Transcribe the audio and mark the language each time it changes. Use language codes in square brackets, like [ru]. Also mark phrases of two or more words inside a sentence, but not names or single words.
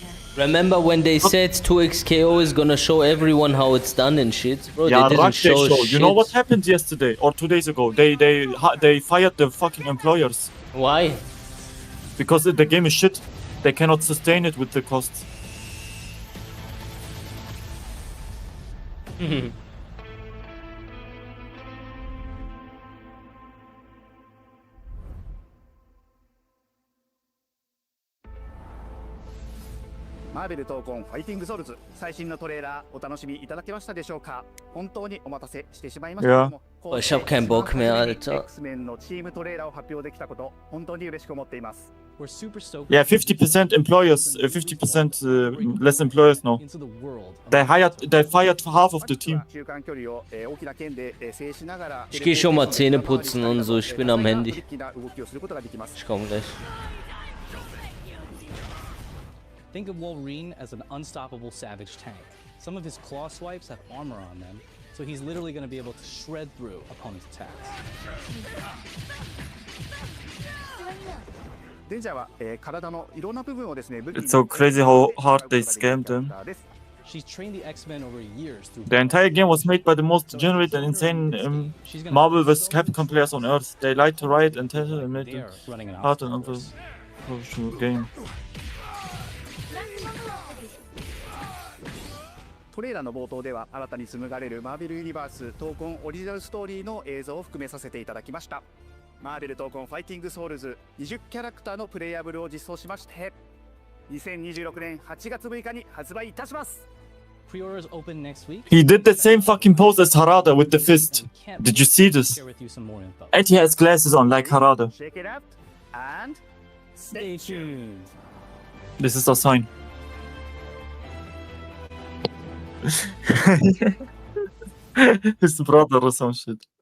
[en] Remember when they said 2xKO is gonna show everyone how it's done and shit? Bro, Yeah, they didn't right, they show show. shit. You know what happened yesterday or 2 days ago? They fired the fucking employers. Why? Because the game is shit. They cannot sustain it with the costs. [ja] マーベル闘魂ファイティングソウルズ最新のトレーラーお楽しみいただけましたでしょうか。本当にお待たせしてしまいましたけども、 [de] Boah, ich hab keinen Bock mehr, Alter. [ja] X-Men のチームトレーラーを発表できたこと本当に嬉しく思っています。 [en] We're super stoked. Yeah, 50% employers, 50% less employers now. Into the world. They fired half of the team. [ja] 中間距離を大きな剣で制しながら [de] Ich geh schon mal Zähne putzen und so, ich bin am Handy. [ja] 大きな動きをすることができます。 [de] Ich komm gleich. [en] Think of Wolverine as an unstoppable savage tank. Some of his claw swipes have armor on them, so he's literally going to be able to shred through opponents' attacks. [ja] デンジャーは体のいろんな部分をですね、 [en] It's so crazy how hard they scammed them. She's trained the X-Men over years through The entire game was made by the most degenerate and insane Marvel vs. Capcom players on Earth. They lied to Riot and Telltale and made it hard and unprofessional game. [ja] トレーラーの冒頭では新たに紡がれるマーベルユニバース闘魂オリジナルストーリーの映像を含めさせていただきました。マーベル闘魂ファイティングソウルズ20キャラクターのプレイヤブルを実装しまして2026年8月6日に発売いたします。 [en] Pre-orders open next week. He did the same fucking pose as Harada with the fist. Did you see this? Share with you some more info. And he has glasses on like Harada. Check it out and stay tuned. This is a sign. His brother or some shit.